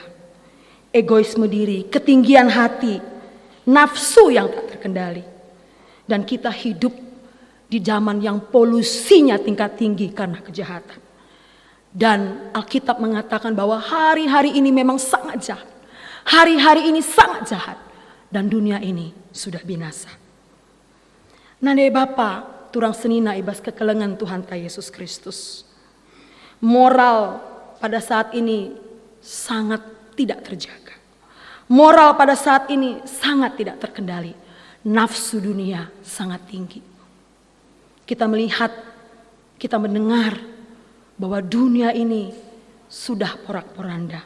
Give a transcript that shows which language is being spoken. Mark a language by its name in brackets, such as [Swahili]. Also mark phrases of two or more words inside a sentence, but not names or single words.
[Indonesian] Egoisme diri, ketinggian hati, nafsu yang tak terkendali. Dan kita hidup di zaman yang polusinya tingkat tinggi karena kejahatan. Dan Alkitab mengatakan bahwa hari-hari ini memang sangat jahat. Hari-hari ini sangat jahat. Dan dunia ini sudah binasa. [Batak Karo] Nande Bapa Turang Senina ibas kekelengan Tuhan ta Yesus Kristus. [Indonesian] Moral pada saat ini sangat tidak terjaga. Moral pada saat ini sangat tidak terkendali. Nafsu dunia sangat tinggi. Kita melihat, kita mendengar bahwa dunia ini sudah porak-poranda.